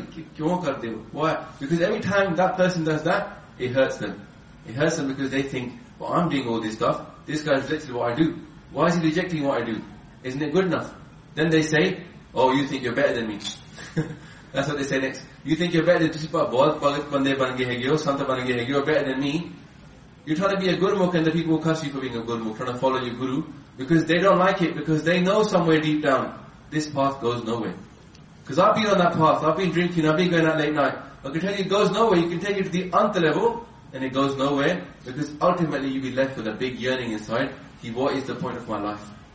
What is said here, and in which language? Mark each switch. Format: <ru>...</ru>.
<en>Why? Because every time that person does that, it hurts them. It hurts them because they think, well, I'm doing all this stuff. This guy rejected what I do. Why is he rejecting what I do? Isn't it good enough? Then they say, oh, you think you're better than me. That's what they say next. You think you're better than me.</en> <pa>ਬਹੁਤ ਭਗਤ ਬੰਦੇ ਬਣ ਗਏ ਹੈ, ਸੰਤਾ ਬਣ ਗਏ ਹੈ,</pa> <en>you're better than me. You're trying to be a gurmukh and the people will curse you for being a gurmukh, trying to follow your guru, because they don't like it, because they know somewhere deep down, this path goes nowhere. Because I've been on that path, I've been drinking, I've been going out late night. I can tell you it goes nowhere. You can take it to the ant level, and it goes nowhere, because ultimately you'll be left with a big yearning inside. What is the point of my life?</en>